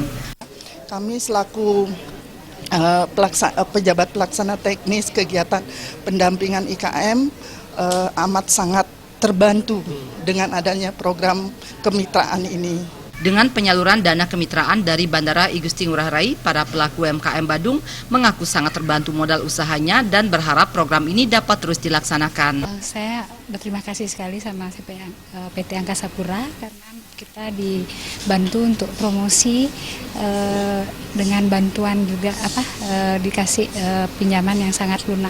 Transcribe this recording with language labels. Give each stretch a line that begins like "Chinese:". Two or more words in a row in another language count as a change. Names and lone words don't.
Indonesian: Kami selaku pejabat pelaksana teknis kegiatan pendampingan IKM amat sangat terbantu dengan adanya program kemitraan ini. Dengan penyaluran dana kemitraan dari Bandara I Gusti Ngurah Rai, para pelaku UMKM Badung mengaku sangat terbantu modal usahanya dan berharap program ini dapat terus dilaksanakan. Saya berterima kasih sekali sama PT Angkasa Pura karena kita dibantu untuk promosi dengan bantuan juga dikasih pinjaman yang sangat lunak.